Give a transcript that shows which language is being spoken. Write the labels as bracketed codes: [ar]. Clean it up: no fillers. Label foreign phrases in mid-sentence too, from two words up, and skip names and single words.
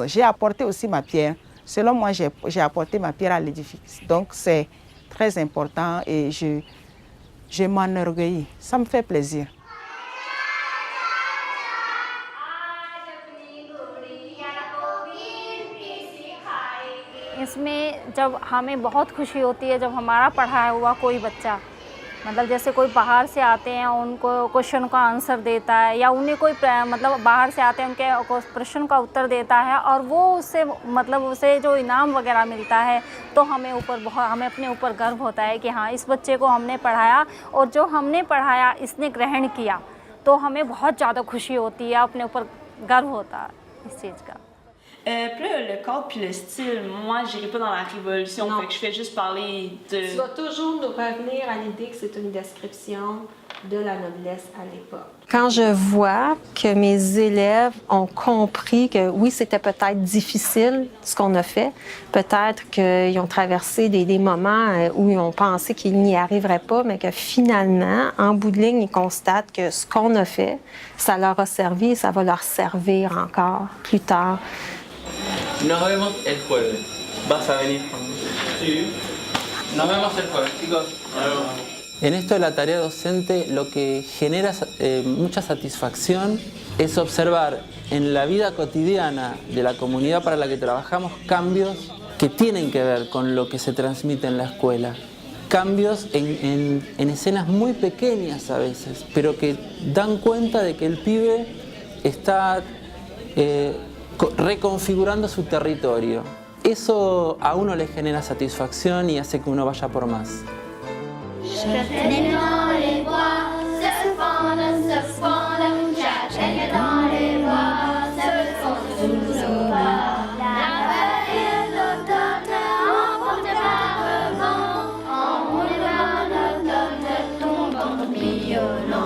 [fr] J'ai apporté aussi ma pierre. Selon moi, j'ai apporté ma pierre à l'édifice. Donc, c'est très important et je m'enorgueillis. Ça me fait plaisir. [hi] इसमें जब हमें बहुत खुशी होती है जब हमारा पढ़ाया हुआ कोई बच्चा, मतलब जैसे कोई बाहर से आते हैं उनको क्वेश्चन का आंसर देता है, या उन्हें कोई मतलब बाहर से आते हैं उनके प्रश्न का उत्तर देता है और वो उससे मतलब उसे जो इनाम वगैरह मिलता है, तो हमें अपने ऊपर गर्व होता है कि हाँ, इस बच्चे को हमने पढ़ाया और जो हमने पढ़ाया इसने ग्रहण किया, तो हमें बहुत ज़्यादा खुशी होती है, अपने ऊपर गर्व होता है इस चीज़ का। [fr] Puis là, le cadre puis le style, moi, j'irai pas dans la révolution, fait que je fais juste parler de... Tu vas toujours nous revenir à l'idée que c'est une description de la noblesse à l'époque. Quand je vois que mes élèves ont compris que oui, c'était peut-être difficile ce qu'on a fait, peut-être qu'ils ont traversé des moments où ils ont pensé qu'ils n'y arriveraient pas, mais que finalement, en bout de ligne, ils constatent que ce qu'on a fait, ça leur a servi et ça va leur servir encore plus tard. [es] Nos vemos el jueves. ¿Vas a venir conmigo? Sí. Nos vemos el jueves, chicos. En esto de la tarea docente, lo que genera mucha satisfacción es observar en la vida cotidiana de la comunidad para la que trabajamos cambios que tienen que ver con lo que se transmite en la escuela. Cambios en escenas muy pequeñas a veces, pero que dan cuenta de que el pibe está reconfigurando su territorio. Eso a uno le genera satisfacción y hace que uno vaya por más. [fr] J'atteigne dans les bois, se fondent, j'atteigne dans les bois, se fondent sous nos pas. La feuille d'automne emportée par le vent, enroulée par l'automne, tombe en tourbillonnant.